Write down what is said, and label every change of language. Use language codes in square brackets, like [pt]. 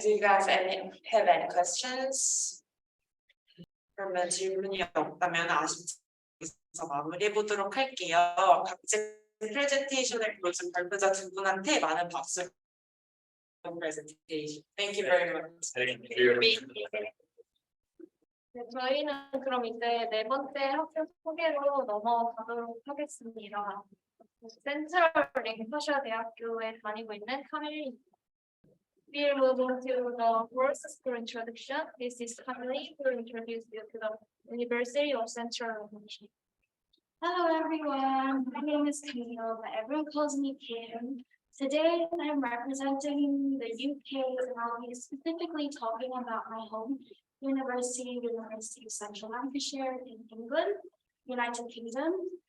[en] Do you guys have any questions? [ko] 그러면 질문이 없다면 아쉽지만 마무리해 보도록 할게요. 각자 프레젠테이션을 보여준 발표자 두 분한테 많은 박수. [en] Presentation. Thank you very much. Thank you. [ko] 네, 저희는 그럼 이제 네 번째 학생 소개로 넘어가도록 하겠습니다. 센트럴 랭카셔 대학교에 다니고 있는 카멜리입니다. [en] We're moving to the first school introduction. This is Camille who will introduce you to the University of Central Asia. Hello everyone, my name is Camille, but everyone calls me Kim. Today I'm representing the UK and I'll be specifically talking about my home university, University of Central Lancashire in England, United Kingdom.